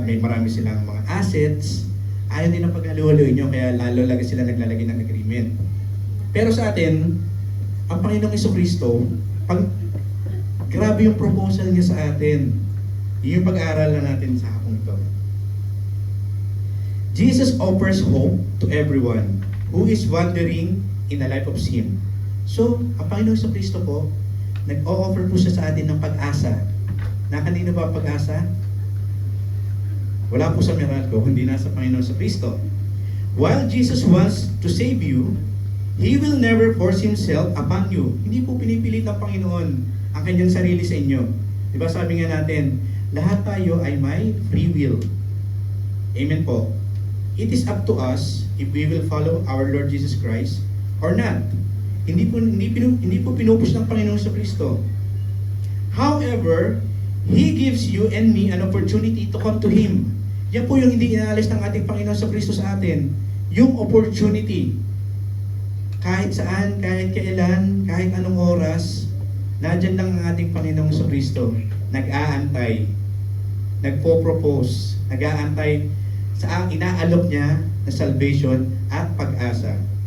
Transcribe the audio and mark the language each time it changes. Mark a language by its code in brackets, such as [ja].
[tl] May marami silang mga assets. Ayaw din ang paghaluhaloy nyo, kaya lalo lagi sila naglalagay ng agreement. Pero sa atin, ang Panginoong Kristo, grabe yung proposal niya sa atin. Yung pag-aaral na natin sa hapong ito. [en] Jesus offers hope to everyone who is wandering in a life of sin. [tl] So, ang Panginoong Kristo po, nag-o-offer po siya sa atin ng pag-asa. Na kanino ba ang pag-asa? Wala po sa Meralco, hindi nasa Panginoon sa Kristo. [en] While Jesus wants to save you, He will never force Himself upon you. [tl] Hindi po pinipilit ng Panginoon ang kanyang sarili sa inyo. Diba sabi nga natin, lahat tayo ay may free will. Amen po. [en] It is up to us if we will follow our Lord Jesus Christ or not. [tl] Hindi po pinupush ng Panginoon sa Kristo. [en] However, He gives you and me an opportunity to come to Him. [tl] Yan po yung hindi inaalis ng ating Panginoon sa Kristo sa atin. Yung opportunity. Kahit saan, kahit kailan, kahit anong oras, nandyan lang ang ating Panginoon sa Kristo. Nag-aantay. Nagpo-propose. Nag-aantay sa inaalok niya na salvation at pag-asa.